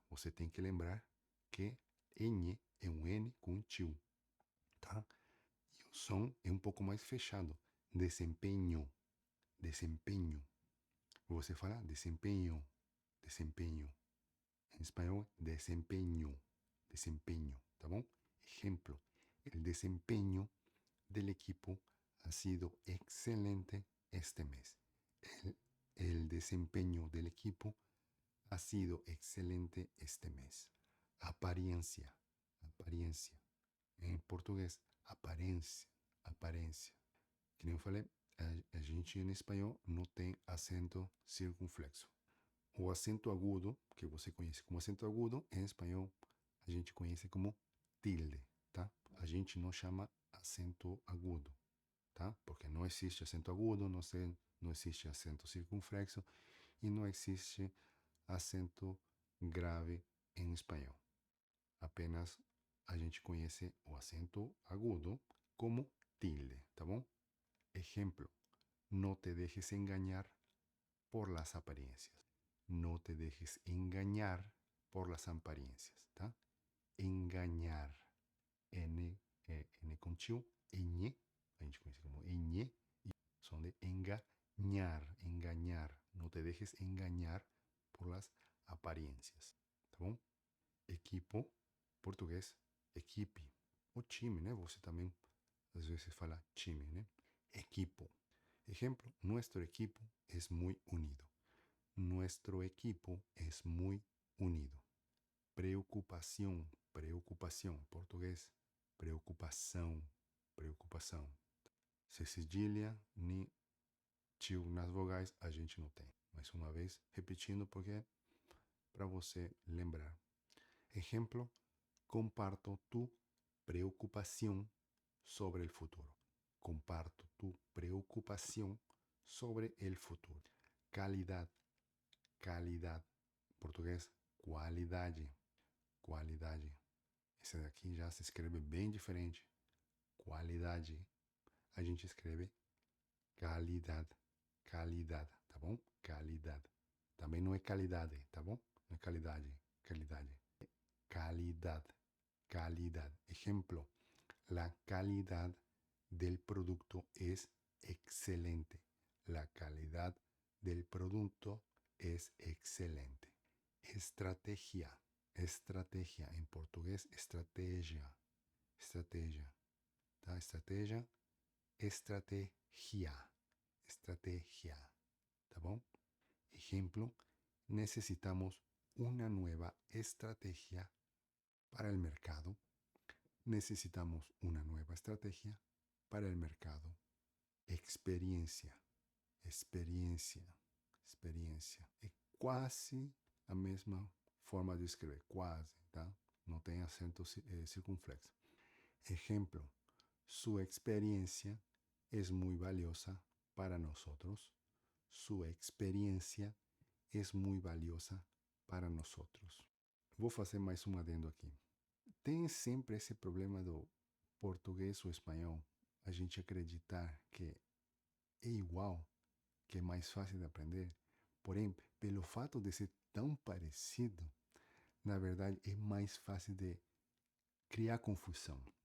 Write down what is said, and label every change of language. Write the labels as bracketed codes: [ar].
[pt] Você tem que lembrar que N é um N com tio, tá? E o som é um pouco mais fechado. Desempenho, desempenho. Você fala desempenho, desempenho. Em espanhol, desempeño, desempeño, ¿tá bom? [es] Ejemplo, el desempeño del equipo ha sido excelente este mes. El desempeño del equipo ha sido excelente este mes. Apariencia, apariencia. [pt] Em português, aparência, aparência. Que nem eu falei, a gente em espanhol não tem acento circunflexo. O acento agudo, que você conhece como acento agudo, em espanhol a gente conhece como tilde, tá? A gente não chama acento agudo, tá? Porque não existe acento agudo, não existe acento circunflexo e não existe acento grave em espanhol. Apenas a gente conhece o acento agudo como tilde, tá bom? [es] Ejemplo, no te dejes engañar por las apariencias. No te dejes engañar por las apariencias, ¿tá? Engañar. [pt] N con chiu, ñ, a gente conhece como ñ, [es] son de engañar, engañar. No te dejes engañar por las apariencias, [pt] tá bom? Equipo, português, equipe. O time, né? Você também às vezes fala time, né? [es] Equipo. Ejemplo, nuestro equipo es muy unido. Nuestro equipo es muy unido. Preocupación, preocupación. [pt] Português, preocupação, preocupação. Se cedilha, ni tio nas vogais a gente não tem. Mais uma vez, repetindo porque para você lembrar. [es] Ejemplo, comparto tu preocupación sobre el futuro. Comparto tu preocupación sobre el futuro. Calidad, calidad. [pt] Português, qualidade, qualidade. Esse daqui já se escreve bem diferente. Qualidade. A gente escreve calidade, calidade, tá bom? Calidade. Também não é qualidade, tá bom? Não é qualidade, qualidade. Calidad, calidad. [es] Ejemplo, la calidad del producto es excelente. La calidad del producto es excelente. Estrategia, estrategia. En portugués, estrategia, estrategia. ¿Tá? Estrategia, estrategia, estrategia. [pt] ¿Tá bom? [es] Ejemplo, necesitamos una nueva estrategia para el mercado. Necesitamos una nueva estrategia para el mercado. [pt] Experiencia, experiência, experiência. É quase a mesma forma de escrever, quase, tá? Não tem acento circunflexo. [es] Ejemplo, su experiencia es muy valiosa para nosotros. Su experiencia es muy valiosa para nosotros. [pt] Vou fazer mais um adendo aqui. Tem sempre esse problema do português ou espanhol, a gente acreditar que é igual, que é mais fácil de aprender. Porém, pelo fato de ser tão parecido, na verdade é mais fácil de criar confusão.